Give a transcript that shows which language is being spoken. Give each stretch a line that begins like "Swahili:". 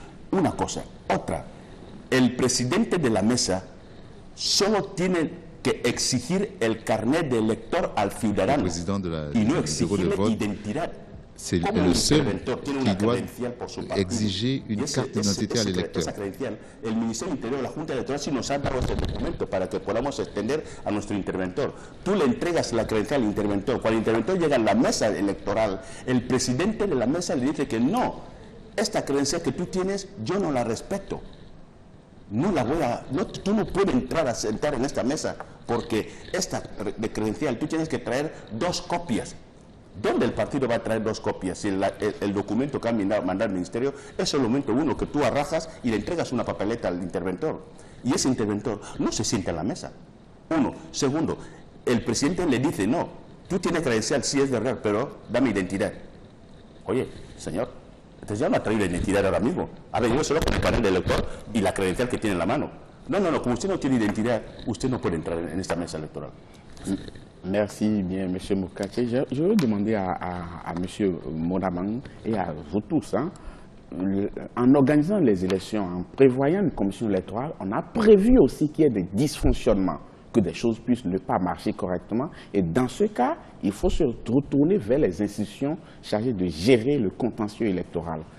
Spanish: Una cosa. Otra, el presidente de la mesa solo tiene que exigir el carnet de elector al ciudadano y no exigirle identidad.
French: C'est le seul qui doit exiger une carte d'identité à l'électeur.
Spanish: El Ministerio del Interior, la Junta Electoral, sí nos ha dado este documento para que podamos extender a nuestro interventor. Tú le entregas la credencial al interventor. Cuando el interventor llega a la mesa electoral, el presidente de la mesa le dice que no, esta credencial que tú tienes, yo no la respeto. no tú no puedes entrar a sentar en esta mesa porque esta de credencial tú tienes que traer 2 copias. ¿Dónde el partido va a traer 2 copias? Si el documento que ha mandado al ministerio es solamente uno que tú arrajas y le entregas una papeleta al interventor. Y ese interventor no se sienta en la mesa. Uno. Segundo, el presidente le dice, no, tú tienes credencial, sí es verdad, pero dame identidad. Oye, señor, entonces ya no ha traído identidad ahora mismo. Ha venido solo con el carnet de elector y la credencial que tiene en la mano. No, como usted no tiene identidad, usted no puede entrar en esta mesa electoral.
French: Merci bien, M. Mokache. Je veux demander à M. Monabang et à vous tous, hein, en organisant les élections, en prévoyant une commission électorale, on a prévu aussi qu'il y ait des dysfonctionnements, que des choses puissent ne pas marcher correctement. Et dans ce cas, il faut se retourner vers les institutions chargées de gérer le contentieux électoral.